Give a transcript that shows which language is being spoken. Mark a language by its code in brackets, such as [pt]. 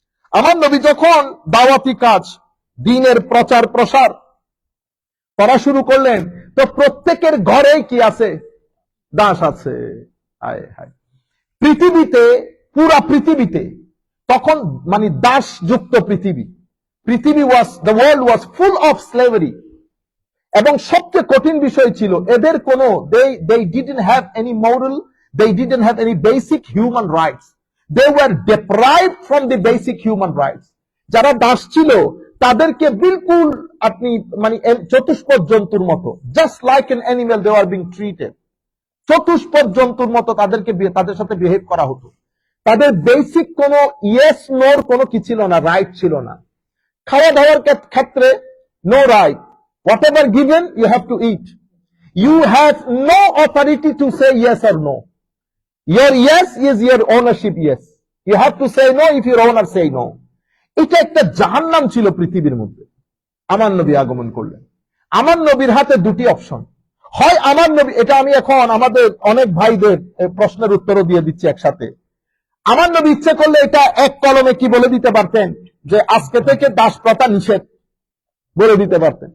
[bn] আমার নবী যখন দাওয়াতি কাজ, দ্বীনের প্রচার প্রসার করা শুরু করলেন, তো প্রত্যেকের ঘরেই কি আছে? দাস আছে। হায় হায়, পৃথিবীতে, পুরা পৃথিবীতে তখন মানে দাস যুক্ত পৃথিবী। [en] পৃথিবী was, the world was full of slavery. [bn] এবং সবচেয়ে কঠিন বিষয় ছিল এদের কোনো [en] they didn't have any moral, they didn't have any basic human rights, they were deprived from the basic human rights. [bn] যারা দাস ছিল তাদেরকে বিলকুল আপনি মানে চতুষ্পদ জন্তুর মতো, [en] just like an animal they were being treated, [bn] চতুষ্পদ জন্তুর মতো তাদের সাথে বিহেভ করা হতো। তাদের বেসিক কোনো ইয়েস নোর কোনো কি ছিল না, রাইট ছিল না। খাওয়া দাওয়ার ক্ষেত্রে no right, [en] whatever given you have to eat, you have no authority to say yes or no. Your yes is your ownership yes, you have to say no if your owner say no. [bn] এটা একটা জাহান্নাম ছিল পৃথিবীর মধ্যে। আমার নবী আগমন করলেন। আমার নবীর হাতে দুটি অপশন, হয় আমার নবী, এটা আমি এখন আমাদের অনেক ভাইদের প্রশ্নের উত্তরও দিয়ে দিচ্ছি একসাথে। আমার নবী ইচ্ছে করলে এটা এক কলমে কি বলে দিতে পারতেন যে আজকে থেকে দাস প্রথা নিষেধ, বলে দিতে পারতেন।